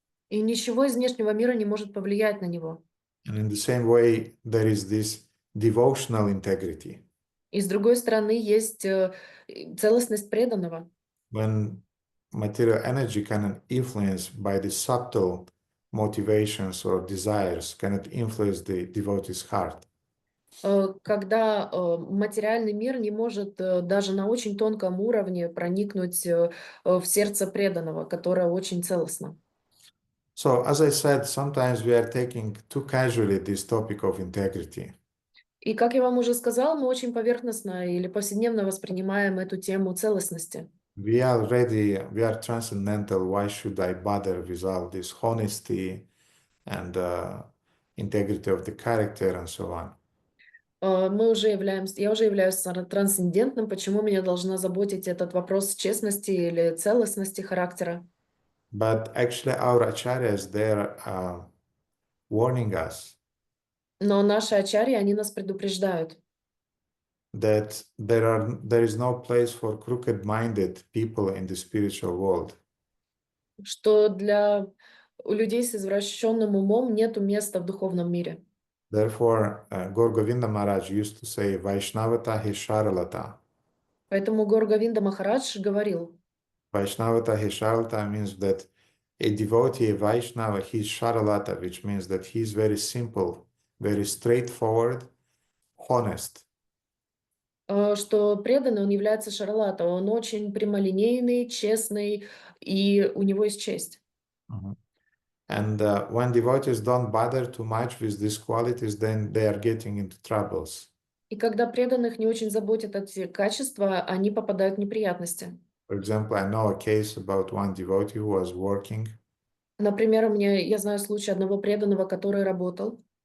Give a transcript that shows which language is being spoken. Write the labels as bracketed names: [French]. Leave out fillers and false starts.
[Russian] и ничего из внешнего мира не может повлиять на него. [English] And in the same way, there is this devotional integrity. [Russian] И с другой стороны, есть целостность преданного. [English] When material energy cannot influence by the subtle motivations or desires, cannot influence the devotee's heart. [Russian] Когда материальный мир не может даже на очень тонком уровне проникнуть в сердце преданного, которое очень целостно. [English] So, as I said, sometimes we are taking too casually this topic of integrity. [Russian] И, как я вам уже сказала, мы очень поверхностно или повседневно воспринимаем эту тему целостности. [English] We are transcendental. Why should I bother with all this honesty and integrity of the character and so on? [Russian] Я уже являюсь трансцендентным. Почему меня должна заботить этот вопрос честности или целостности характера? [English] But actually, our acharyas, they're warning us [Russian] Но наши ачарьи, они нас предупреждают, [English] that there is no place for crooked-minded people in the spiritual world. [Russian] что у людей с извращенным умом нету места в духовном мире. [English] Therefore, Gaur Govinda Maharaj used to say, Vaishnavata hi Sharalata. [Russian] Поэтому Гаур Говинда Махарадж говорил, [English] Vaishnavata hi Sharalata means that a devotee, a Vaishnava, he is Sharalata, which means that he is very simple, very straightforward, honest. [Russian] Что преданный, он является шарлатом, он очень прямолинейный, честный, и у него есть честь. [English] And when devotees don't bother too much with these qualities, then they are getting into troubles. [Russian] И когда преданных не очень заботят эти качества, они попадают в неприятности. [English] For example, I know a case about one devotee who was working. [Russian] Например, я знаю случай одного преданного, который работал.